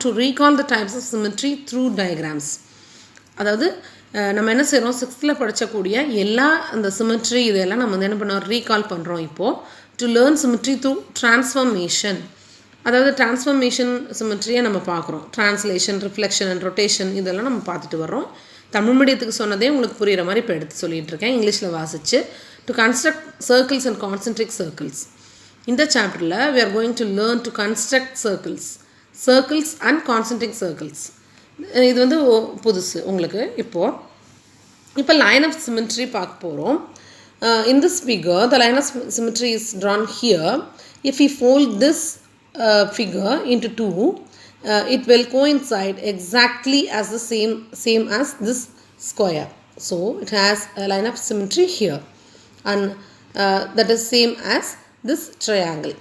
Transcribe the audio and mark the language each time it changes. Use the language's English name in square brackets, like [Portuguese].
[English] To recall the types of symmetry through diagrams. [Tamil] அதாவது நம்ம என்ன செய்கிறோம், 6th படித்தக்கூடிய எல்லா அந்த சிமெட்ரி இதெல்லாம் நம்ம வந்து என்ன பண்ணுறோம், ரீகால் பண்ணுறோம். இப்போது [English] To learn symmetry through transformation. [Tamil] அதாவது டிரான்ஸ்ஃபர்மேஷன் சிமெட்ரியை நம்ம பார்க்குறோம். டிரான்ஸ்லேஷன், ரிஃப்ளெக்ஷன் அண்ட் ரொட்டேஷன் இதெல்லாம் நம்ம பார்த்துட்டு வர்றோம். தமிழ் மீடியத்துக்கு சொன்னதே உங்களுக்கு புரிகிற மாதிரி இப்போ எடுத்து சொல்லிகிட்டு இருக்கேன், இங்கிலீஷில் வாசிச்சு. [English] To construct circles and concentric circles. [Tamil] இந்த சாப்டரில் [English] we are going to learn to construct circles and concentric circles. [Tamil] இது வந்து புதுசு உங்களுக்கு. இப்போ லைன் ஆஃப் சிமெட்ரி பார்க்க போகிறோம். [English] In this figure, the line of symmetry is drawn here. If we fold this figure into two, it will coincide exactly as the same as this square. So it has a line of symmetry here, and that is same as this triangle.